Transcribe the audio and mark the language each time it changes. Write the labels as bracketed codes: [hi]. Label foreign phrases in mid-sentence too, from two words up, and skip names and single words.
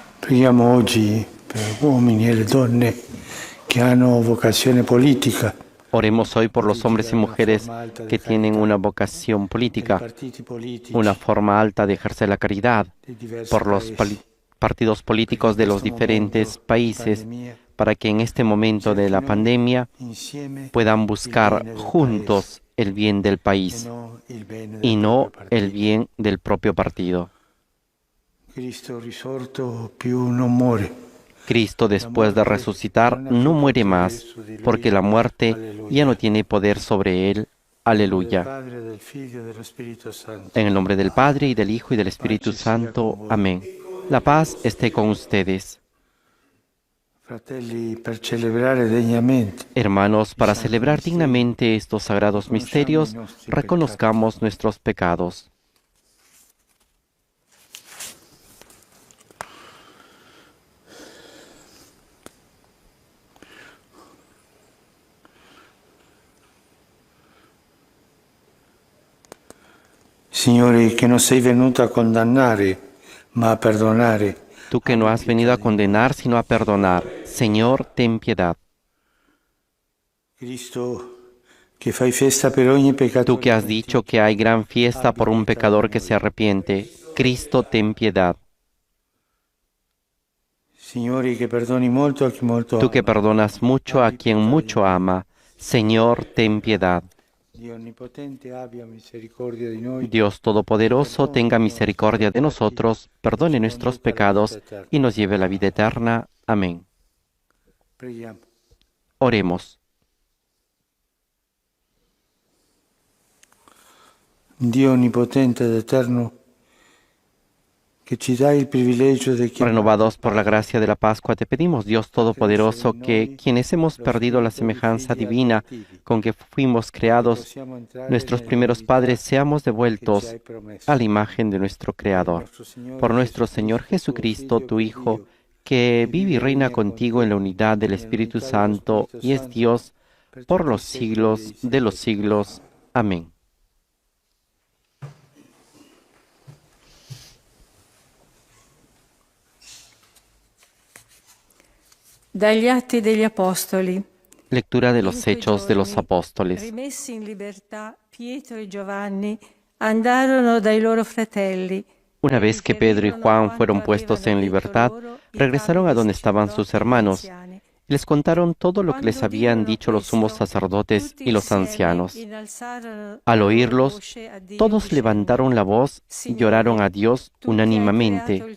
[it] Preghiamo oggi per uomini e le donne che hanno vocazione politica, [es] Oremos hoy por los hombres y mujeres que tienen una vocación política, [it] partiti politici [es] una forma alta de ejercer la caridad, [it] dei diversi [es] por los [it] paesi, [es] partidos políticos de los diferentes países, para que en este momento de la pandemia [it] insieme [es] puedan [it] il [es] buscar [it] bene del [es] juntos el bien del [it] e [es] país [it] non il bene del [es] y no [it] proprio [es] el [it] partito. [es] bien del propio partido. Cristo risorto più non muore. Cristo, después de resucitar, no muere más, porque la muerte ya no tiene poder sobre él. Aleluya. [it] Padre, del Figlio e dello Spirito Santo. [es] En el nombre del Padre, y del Hijo, y del Espíritu Santo. Amén. La paz esté con ustedes. [it] Fratelli, per celebrare degnamente [es] Hermanos, para celebrar dignamente estos sagrados misterios, reconozcamos nuestros pecados. [it] Signore, che non sei venuto a condannare, ma a perdonare. [es] Tú que no has venido a condenar, sino a perdonar. Señor, ten piedad. [it] Cristo, che fai festa per ogni peccatore. [es] Tú que has dicho que hay gran fiesta por un pecador que se arrepiente. Cristo, ten piedad. [it] Signore, che perdoni molto a chi molto [es] Tú que [it] ama. [es] perdonas mucho a quien mucho ama. Señor, ten piedad. [it] Dio onnipotente abbia misericordia di noi. [es] Dios Todopoderoso, tenga misericordia de nosotros, perdone nuestros pecados y nos lleve a la vida eterna. Amén. [it] Preghiamo. [es] Oremos. [it] Dio onnipotente ed eterno, che ci dai il privilegio di chiamare [es] Renovados por la gracia de la Pascua, te pedimos, Dios Todopoderoso, que quienes hemos perdido la semejanza divina con que fuimos creados, nuestros primeros padres, seamos devueltos a la imagen de nuestro Creador. Por nuestro Señor Jesucristo, tu Hijo, que vive y reina contigo en la unidad del Espíritu Santo y es Dios por los siglos de los siglos. Amén. [it] Dagli Atti degli Apostoli. [es] Lectura de los Hechos de los Apóstoles. [it] Rimessi in libertà, Pietro e Giovanni andarono dai loro fratelli. [es] Una vez que Pedro y Juan fueron puestos en libertad, regresaron a donde estaban sus hermanos y les contaron todo lo que les habían dicho los sumos sacerdotes y los ancianos. Al oírlos, todos levantaron la voz y lloraron a Dios unánimemente.